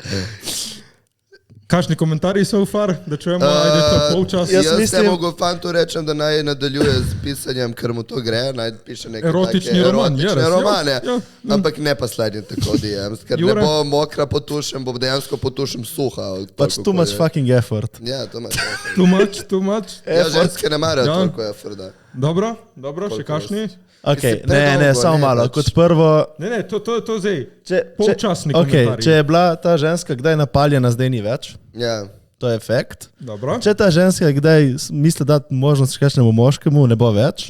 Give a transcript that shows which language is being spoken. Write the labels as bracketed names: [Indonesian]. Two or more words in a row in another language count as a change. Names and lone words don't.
[Slovenian] Kakšni komentarji [English] so far, [Slovenian] da čujemo, ajde to polčas? Jaz mislim, mogo fantu rečem, da naj nadaljuje z pisanjem, ker mu to gre, naj piše neke erotični romane, ampak ne pa slednje tako DMs, ker ne bo mokra potušem, bo dejansko potušem suha. [English] Pač too much fucking effort. Ja, too much. [Slovenian] Ja, ženske ne marajo toliko efforta. Dobro, še kakšni? Ok, ne, samo malo, kot prvo... Ne, to zdaj, polčasni komentarji. Če je bila ta ženska kdaj napaljena, zdaj ni več. Ja. To je efekt. Dobro. Če ta ženska kdaj misli dati možnost kakšnemu moškemu, ne bo več.